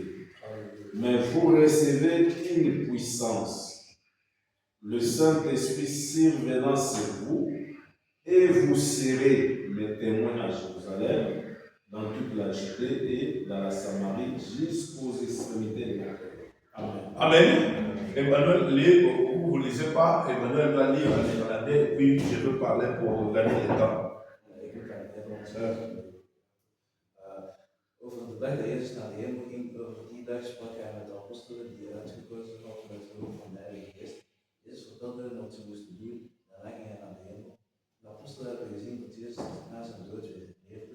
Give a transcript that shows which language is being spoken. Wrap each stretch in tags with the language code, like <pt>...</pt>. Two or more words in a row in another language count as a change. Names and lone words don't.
<fr>Mais vous recevez une puissance, le Saint-Esprit survenant sur vous, et vous serez mes témoins à Jérusalem, dans toute la Judée et dans la Samarie, jusqu'aux extrémités de la terre. Amen. Amen. Emmanuel, vous ne lisez pas, Emmanuel va lire en néerlandais, et puis je veux parler pour gagner le temps.</fr> <nl>Ik moet aan het Nederlands zeggen. Over de dag dat Jezus naar de hemel ging, over die dag sprak hij met de apostelen die hij uitgekozen had met de hulp van de Heilige Geest. Jezus vertelde hen wat ze moesten doen, daarna ging hij naar de hemel. De apostelen hebben gezien dat Jezus na zijn dood weer leefde.</nl>